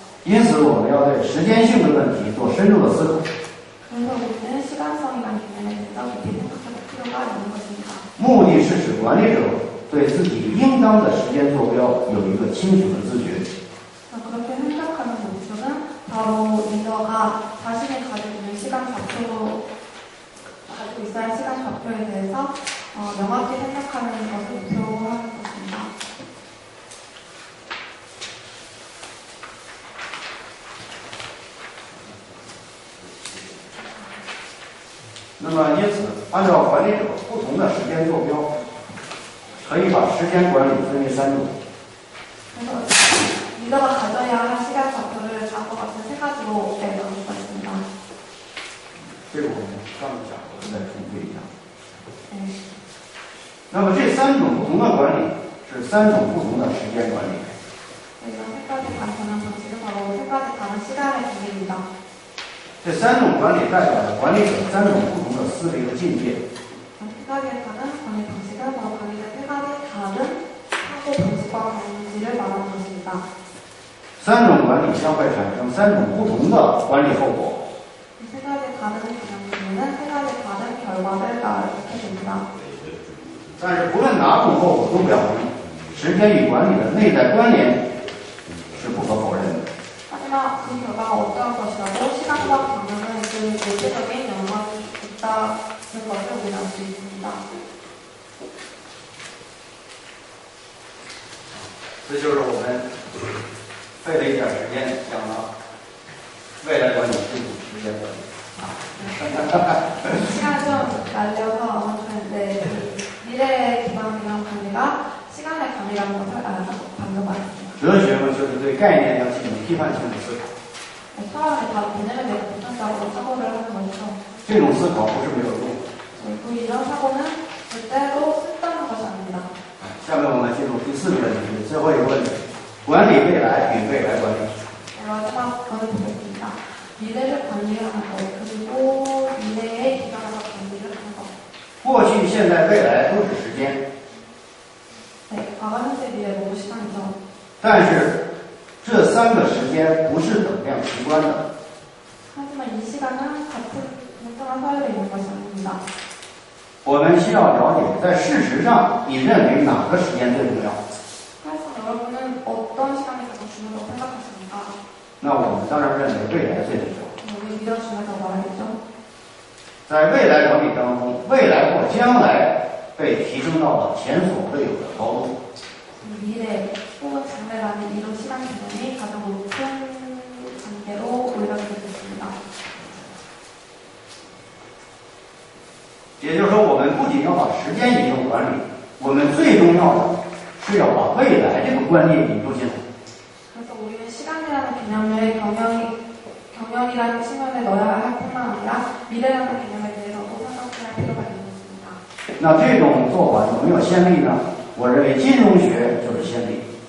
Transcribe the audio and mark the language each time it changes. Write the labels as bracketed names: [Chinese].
[Chinese] 因此，我们要对时间性的问题做深入的思考。 [Korean] 그래서 우리는 시간성이라는 개념에 대해서 깊이 생각할 필요가 있는 것입니다. [Chinese] 目的是使管理者对自己应当的时间坐标有一个清楚的自觉。 [Korean] 그렇게 생각하는 목적은 바로 리더가 자신이 가지고 있는 시간 좌표로 가지고 있어야 할 시간 좌표에 대해서 명확히 생각하는 것을 목표로 하는 것입니다. [Chinese] 那么，因此，按照管理者不同的时间坐标，可以把时间管理分为3种。 [Korean] 그래서 리더가 가져야 할 시간 좌표를 다음과 같은 3가지로 나눌 수 있습니다. [Chinese] 这个我们上次讲过，再重复一下。 [Korean] 네. [Chinese] 那么这3种不同的管理是3种不同的时间管理。 [Korean] 이런 3가지 관점은 방식은 바로 3가지 다른 시간의 관리입니다. [Chinese] 这3种管理代表了管理者3种不同的思维和境界。 [Korean] 3가지의 다른 관리 방식은 바로 관리자 3가지 다른 사고 방식과 관리를 말하는 것입니다. [Chinese] 3种管理将会产生3种不同的管理后果。 [Korean] 이 3가지 다른 방향으로는 3가지 다른 결과를 낳게 됩니다. [Chinese] 但是不论哪种后果都表明，时间与管理的内在关联是不可否认的。 [Korean] 하지만 그 결과가 어떠한 것이라도 시간과 방향은 그 대체적인 연관이 있다는 것을 우리는 알 수 있습니다. [Chinese] 这就是我们费了一点时间讲了未来管理这种时间管理。 [Korean] 시간을 좀 날려서 네, 미래에 기반한 관리가 시간의 관리라는 것을 방금 말했습니다. [Chinese] 哲学嘛，就是对概念要进行批判性的思考。 [Korean] 처음에 바로 개념에 대해서 보편적으로 사고를 하는 것이죠. [Chinese] 这种思考不是没有用。 [Korean] 그리고 이런 사고는 절대로 쓸데없는 것이 아닙니다. [Chinese] 下面我们进入第4个问题，最后一个问题：管理未来与未来管理。 [Korean] 네, 마지막 거를 보겠습니다. 미래를 관리하는 것, 그리고 미래에 기반해서 관리를 하는 것. [Chinese] 过去、现在、未来都是时间， [Korean] 네, 과거, 현재, 미래 모두 시간이죠. [Chinese] 但是这3个时间不是等量齐观的。 [Korean] 하지만 이 시간은 같은 동등한 서열에 있는 것이 아닙니다. [Chinese] 我们需要了解，在事实上，你认为哪个时间最重要？ [Korean] 그래서 여러분은 어떤 시간이 가장 중요하다고 생각하십니까? [Chinese] 那我们当然认为未来最重要。 [Korean] 우리 미래 중요하다고 말하겠죠. [Chinese] 在未来管理当中，未来或将来被提升到了前所未有的高度。 [Korean] 미래 혹은 장래라는 이런 시간 개념이 가장 높은 단계로 올라가게 됐습니다. [Chinese] 也就是说，我们不仅要把时间引入管理，我们最重要的是要把未来这个观念引入进来。 [Korean] 그래서 우리는 시간이라는 개념을 경영이라는 측면에 넣어야 할 뿐만 아니라 미래라는 개념에 대해서도 생각해야 할 필요가 있는 것입니다. [Chinese] 那这种做法有没有先例呢？我认为金融学就是先例。